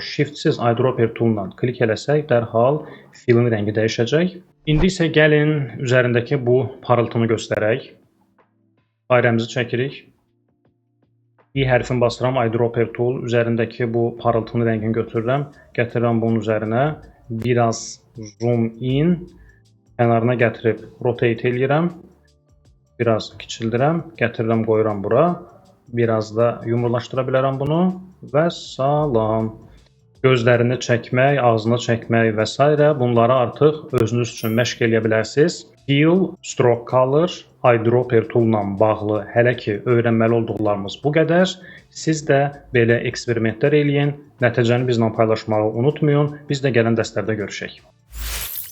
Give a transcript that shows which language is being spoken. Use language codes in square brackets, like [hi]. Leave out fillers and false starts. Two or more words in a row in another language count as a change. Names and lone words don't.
[az] Shift-siz [en] eyedropper toolla [az] klik eləsək, dərhal fillin rəngi dəyişəcək. İndi isə gəlin üzərindəki bu parıltını göstərək. Dairəmizi çəkirik. I hərfini basıram, [en] eyedropper tool, [az] üzərindəki bu parıltının rəngini götürürəm, gətirirəm bunun üzərinə, biraz [en] zoom in, [az] kənarına gətirib rotate eləyirəm, biraz kiçildirəm, gətirirəm, qoyuram bura, biraz da yumrulaşdıra bilərəm bunu və salam. Gözlərini çəkmək, ağzını çəkmək və s. bunları artıq özünüz üçün məşq eləyə bilərsiniz. [en] Fill, stroke color, eyedropper toolla [az] bağlı hələ ki öyrənməli olduqlarımız bu qədər. Siz də belə eksperimentlər eləyin, nəticəni bizlə paylaşmağı unutmayın. Biz də gələn dərslərdə görüşək.